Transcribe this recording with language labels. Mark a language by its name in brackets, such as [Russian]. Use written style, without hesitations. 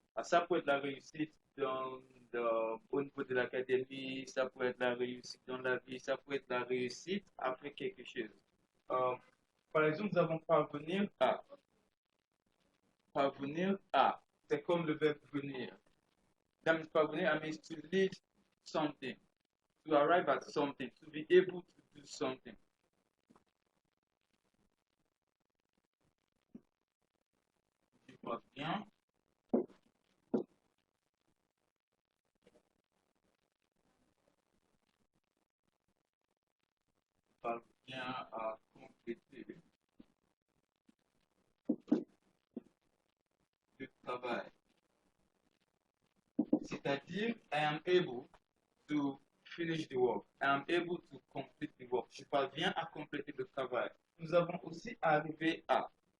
[French] Ah, ça peut être la réussite au niveau de l'académie, ça peut être la réussite dans la vie, ça peut être la réussite à faire quelque chose. Euh, Par exemple, nous avons parvenir à. Parvenir à, c'est comme le verbe venir. [English] That means parvenir, I means to lead something, to arrive at something, to be able to do something. [French] Je vois bien. Parvient à compléter le travail. [English] C'est-à-dire, I am able to finish the work. I am able to complete the work. [French] Je parviens à compléter le travail. Nous avons aussi arrivé à.